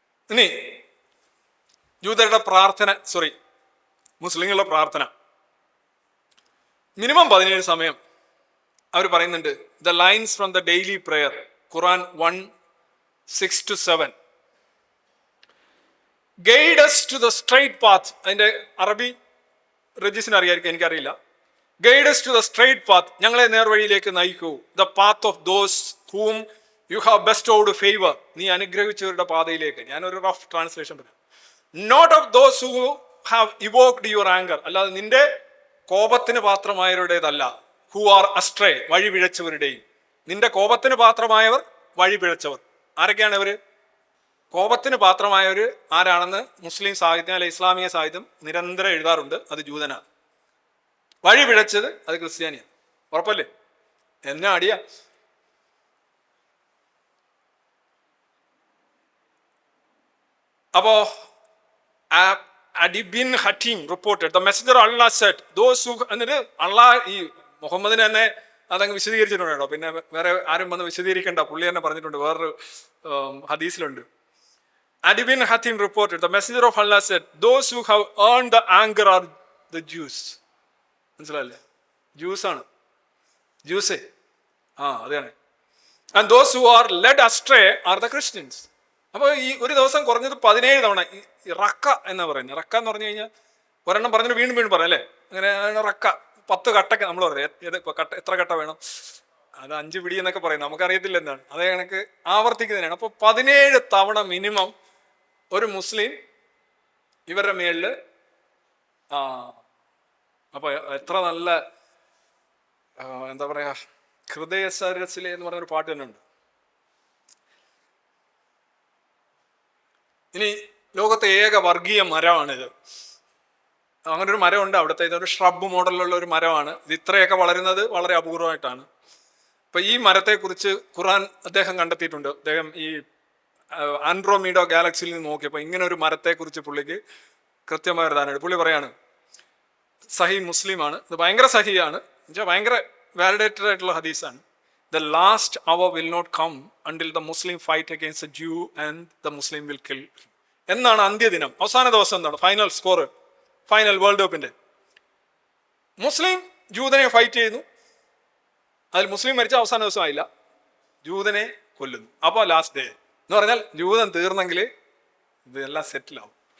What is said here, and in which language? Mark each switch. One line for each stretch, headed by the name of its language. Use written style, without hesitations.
Malayalam: ഇനി ജൂതരുടെ പ്രാർത്ഥന, മുസ്ലിങ്ങളുടെ പ്രാർത്ഥന മിനിമം 17 സമയം അവർ പറയുന്നുണ്ട്.
English: The lines from the daily prayer, Quran 1:6-7. Guide us to the straight path.
Malayalam: അതിന്റെ അറബി രജിസിന് അറിയായിരിക്കും, എനിക്കറിയില്ല.
English: guide us to the straight path,
Malayalam: ഞങ്ങളെ നേർവഴിയിലേക്ക് നയിക്കൂ.
English: the path of those whom you have bestowed favor,
Malayalam: നീ അനുഗ്രഹിച്ചവരുടെ പാതയിലേക്ക്. ഞാനൊരു റഫ് ട്രാൻസ്ലേഷൻ പറയാം.
English: not of those who have evoked your anger,
Malayalam: അല്ലാതെ നിന്റെ കോപത്തിന് പാത്രമായവരുടേതല്ല.
English: who are astray,
Malayalam: വഴി പിഴച്ചവരുടെയും. നിന്റെ കോപത്തിന് പാത്രമായവർ വഴി പിഴച്ചവർ. ആരൊക്കെയാണ് ഇവര്? കോപത്തിന് പാത്രമായവർ ആരാണെന്ന് മുസ്ലിം സാഹിത്യം അല്ലെ ഇസ്ലാമിക സാഹിത്യം നിരന്തരം എഴുതാറുണ്ട്. അത് ജൂതനാണ്. വഴി പിഴച്ചത് അത് ക്രിസ്ത്യാനിയാണ്. ഉറപ്പല്ലേ? എന്നാ അടിയാ.
English: അപ്പോ Adi bin Hatim reported, the messenger of Allah said, those who,
Malayalam: എന്നിട്ട് അള്ളാഹ് ഈ മുഹമ്മദിനെ തന്നെ അതങ്ങ് വിശദീകരിച്ചിട്ടുണ്ട് കേട്ടോ. പിന്നെ വേറെ ആരും വന്ന് വിശദീകരിക്കണ്ട, പുള്ളി തന്നെ പറഞ്ഞിട്ടുണ്ട്. വേറൊരു ഹദീസിലുണ്ട്.
English: Adi bin Hatim reported, the messenger of Allah said, those who have earned the anger are the Jews.
Malayalam: മനസ്സിലായില്ലേ? ജ്യൂസാണ്, ജ്യൂസേ അതാണ്.
English: And those who are led astray are the Christians.
Malayalam: അപ്പോൾ ഈ ഒരു ദിവസം കുറഞ്ഞത് 17 തവണ ഈ റക്ക എന്നാ പറയുന്നത്. റക്ക എന്ന് പറഞ്ഞു കഴിഞ്ഞാൽ ഒരെണ്ണം പറഞ്ഞിട്ട് വീണ്ടും വീണ്ടും പറയാം അല്ലേ? അങ്ങനെ റക്ക 10 കട്ടൊക്കെ നമ്മൾ പറയാം. എത്ര കട്ട വേണം, അത് 5 പിടി എന്നൊക്കെ പറയും, നമുക്കറിയത്തില്ല എന്താണ്. അതേ കണക്ക് ആവർത്തിക്കുന്നതിനാണ്. അപ്പോൾ 17 തവണ മിനിമം ഒരു മുസ്ലിം ഇവരുടെ മേളില് അപ്പൊ എത്ര നല്ല എന്താ പറയാ, ഹൃദയ സരസിലെ എന്ന് പറഞ്ഞൊരു പാട്ട് തന്നെ ഉണ്ട്. ഇനി ലോകത്തെ ഏക വർഗീയ മരമാണിത്. അങ്ങനെ ഒരു മരമുണ്ട് അവിടുത്തെ. ഇതൊരു ഷ്രബ് മോഡലിലുള്ള ഒരു മരമാണ്. ഇത് ഇത്രയൊക്കെ വളരുന്നത് വളരെ അപൂർവമായിട്ടാണ്. അപ്പൊ ഈ മരത്തെക്കുറിച്ച് ഖുറാൻ അദ്ദേഹം കണ്ടെത്തിയിട്ടുണ്ട്. അദ്ദേഹം ഈ ആൻഡ്രോമീഡ ഗാലക്സിയിൽ നിന്ന് നോക്കിയപ്പോൾ ഇങ്ങനെ ഒരു മരത്തെക്കുറിച്ച് പുള്ളിക്ക് കൃത്യമായ ഒരു ധാരണ. പുള്ളി പറയാണ്, സഹി മുസ്ലിമാണ്, ഇത് ഭയങ്കര സഹിയാണ്, എന്നുവെച്ചാൽ ഭയങ്കര വാലിഡേറ്റഡ് ആയിട്ടുള്ള ഹദീസാണ്.
English: The last hour will not come until the Muslim fight against the Jew and the Muslim will kill.
Malayalam: എന്നാണ് അന്ത്യദിനം, അവസാന ദിവസം. എന്താണ് ഫൈനൽ സ്കോർ? ഫൈനൽ വേൾഡ് കപ്പിന്റെ മുസ്ലിം ജൂതനെ ഫൈറ്റ് ചെയ്യുന്നു, അതിൽ മുസ്ലിം മരിച്ച അവസാന ദിവസം ആയില്ല, ജൂതനെ കൊല്ലുന്നു. അപ്പോൾ ലാസ്റ്റ് ഡേ എന്ന് പറഞ്ഞാൽ ജൂതൻ തീർന്നെങ്കിൽ ഇതെല്ലാം സെറ്റിലാവും.